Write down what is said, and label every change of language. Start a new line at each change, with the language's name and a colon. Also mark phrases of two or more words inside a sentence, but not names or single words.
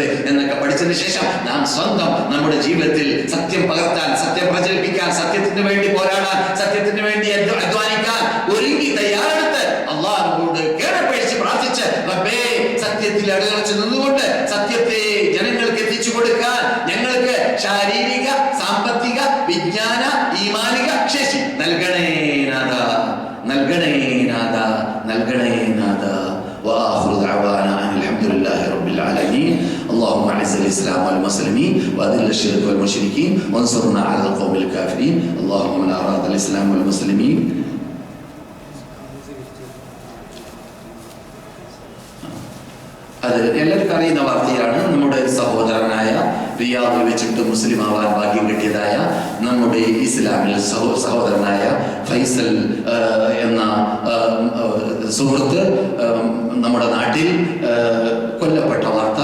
Malayalam: എന്നൊക്കെ പഠിച്ചതിന് ശേഷം നാം സ്വന്തം നമ്മുടെ ജീവിതത്തിൽ സത്യം പകർത്താൻ, സത്യം പ്രചരിപ്പിക്കാൻ, സത്യത്തിന് വേണ്ടി പോരാടാൻ, സത്യത്തിന് വേണ്ടി അധ്വാനിക്കാൻ ഒരുങ്ങി തയ്യാറെടുത്ത് അല്ലാഹുവോട് കേണപേക്ഷിച്ച് പ്രാർത്ഥിച്ച് റബ്ബേ സത്യത്തിൽ അടിയുറച്ച് നിന്നുകൊണ്ട് സത്യത്തെ ജനങ്ങൾക്ക് എത്തിച്ചു കൊടുക്കാൻ ഞങ്ങൾക്ക് ശാരീരിക, സാമ്പത്തിക, വിജ്ഞാന, ഈമാനിക ശേഷി നൽകണേ നാഥ.
Arabic: وآخر دعوانا أن الحمد لله رب العالمين. اللهم أعز الإسلام والمسلمين وأذل الشرك والمشركين وانصرنا على القوم الكافرين. اللهم من أراد الإسلام والمسلمين
Malayalam: അത് എല്ലാവർക്കും അറിയുന്ന വാർത്തയാണ്. നമ്മുടെ സഹോദരനായ റിയാദിൽ വെച്ചിട്ട് മുസ്ലിം ആവാൻ ഭാഗ്യം കിട്ടിയതായ നമ്മുടെ ഇസ്ലാമിൽ സഹോദരനായ ഫൈസൽ എന്ന സുഹൃത്ത് നമ്മുടെ നാട്ടിൽ കൊല്ലപ്പെട്ട വാർത്ത.